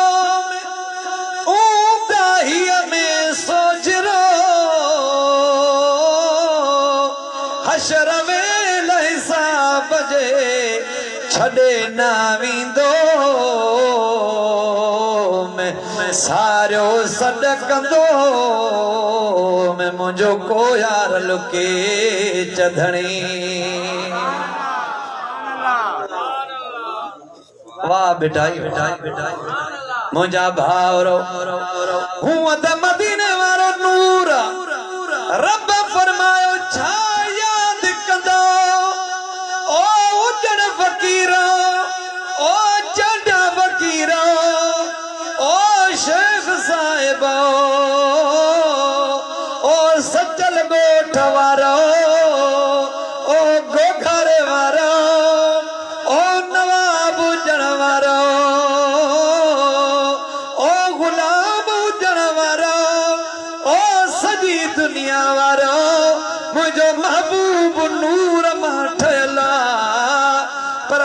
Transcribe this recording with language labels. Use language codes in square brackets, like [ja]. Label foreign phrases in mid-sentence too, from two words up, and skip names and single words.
[sd] ऊंदाहीअ में सोजरो हशर वेल हिसाब जे छॾे न वेंदो मैं सारियो सॾ कंदो मैं मुंहिंजो को यार लुके चधणी वाह बेटाई मुंहिंजा भाउरो हूअं त मदीने वारो नूर रब फरमायो छा यादि कंदो ओ उजड़ फ़क़ीर ओ चढ़ा फ़क़ीर ओ शेख साहिब ओ सचल ॻोठ वारो ओ गोखर वारो ओ नवाब हुजण वारो ओ गुलाम हुजण वारो ओ सॼी दुनिया वारो मुंहिंजो महबूब नूर मां ठहियल पर